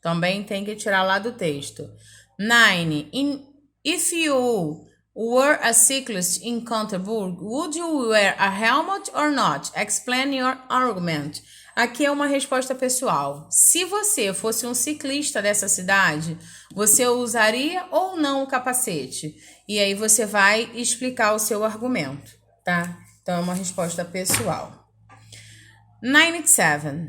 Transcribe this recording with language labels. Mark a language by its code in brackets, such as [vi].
[pt] Também tem que tirar lá do texto. 9. [en] If you were a cyclist in Canterbury, would you wear a helmet or not? Explain your argument. [pt] Aqui é uma resposta pessoal. Se você fosse um ciclista dessa cidade, você usaria ou não o capacete? E aí você vai explicar o seu argumento, tá? Então é uma resposta pessoal. 97.